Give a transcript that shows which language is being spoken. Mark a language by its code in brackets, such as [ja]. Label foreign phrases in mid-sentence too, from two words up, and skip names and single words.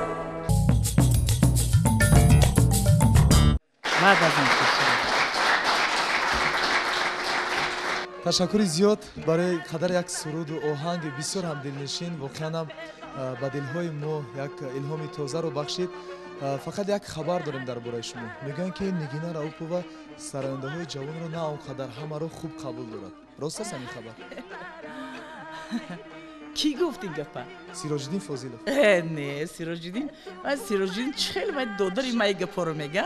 [fa] بعد از این تشکر زیاد برای قدر یک سرود و آهنگ بسیار هم دلنشین واقعا هم به دلهای ما یک الهام تازه رو بخشید. [tg] фақат як хабар дорем дар бораи шумо. Мегӯянд ки Нигина Раупова сарояндаҳои ҷавонро на он қадар ҳамаро хуб қабул дорад. Рост аст ҳамин хабар? Ки гуфт ин гапа? Сироҷиддин Фозилов. Не, Сироҷиддин. Ман Сироҷиддин чӣ хеле баъд додари ман гапаро мега?